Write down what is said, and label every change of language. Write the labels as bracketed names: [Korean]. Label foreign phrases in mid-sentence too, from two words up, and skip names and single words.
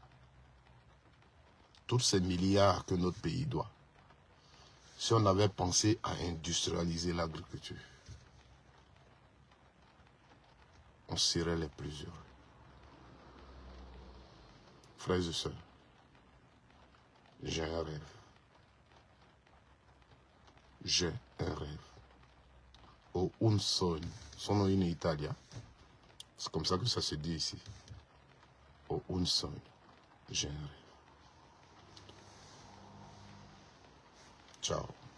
[French] Tous ces milliards que notre pays doit, si on avait pensé à industrialiser l'agriculture, on serait les plus heureux. Frères et sœurs, j'ai un rêve. J'ai un rêve. [Italian] Ho un sogno. Sono in Italia. [French] C'est comme ça que ça se dit ici. [Italian] Ho un sogno. [French] J'ai un rêve. [Italian] Ciao.